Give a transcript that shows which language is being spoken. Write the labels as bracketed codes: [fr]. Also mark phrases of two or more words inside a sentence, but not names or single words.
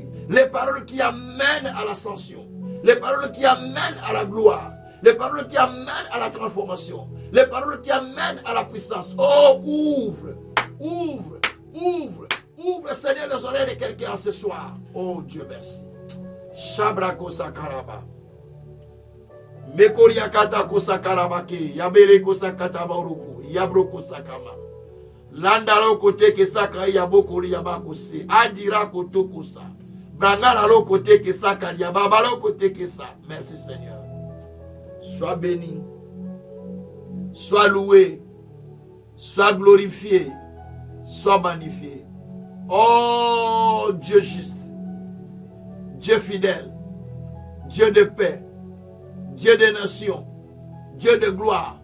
[fr] Les paroles qui amènent à l'ascension. Les paroles qui amènent à la gloire. Les paroles qui amènent à la transformation. Les paroles qui amènent à la puissance. Oh, ouvre, ouvre, ouvre, ouvre, Seigneur, les oreilles de quelqu'un ce soir. Oh, Dieu merci. Shabrako sakaraba. Mekoria kata kosakarabake. Yabere kosakata baruku. Yabroko sakama. Landalo kote ke saka yabokori yabakose. Adira koto kosa. Brangala lo kote ke saka yababalo kote ke sa. Merci Seigneur. Sois béni. Sois loué. Sois glorifié. Sois magnifié. Oh Dieu juste. Dieu fidèle, Dieu de paix, Dieu des nations, Dieu de gloire.